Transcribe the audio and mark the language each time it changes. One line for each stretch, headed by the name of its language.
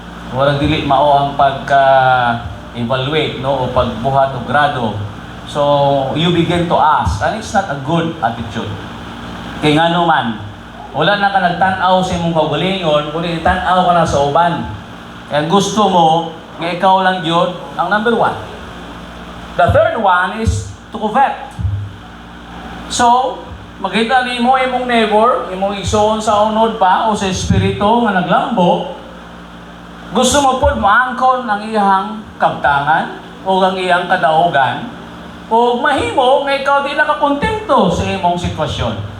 Cebuano: Walang dili mao ang pagka-evaluate, no, o pagbuhat o grado.
English: So, you begin to ask, and it's not a good attitude.
Cebuano: Kaya nga naman, wala na ka nagtanaw sa imong kaugalingon, kundi tanaw ka na sa uban.
Filipino: Kaya gusto mo, nga ikaw lang yun, ang number one.
English: The third one is to covet.
Cebuano: So, makita ni mo imong neighbor, imong igsoon sa unod pa o sa espiritu nga naglambo, gusto mo po maangkon ang iyang kabtangan o ang iyang kadaugan o mahimo nga ikaw di nakakontento sa imong sitwasyon.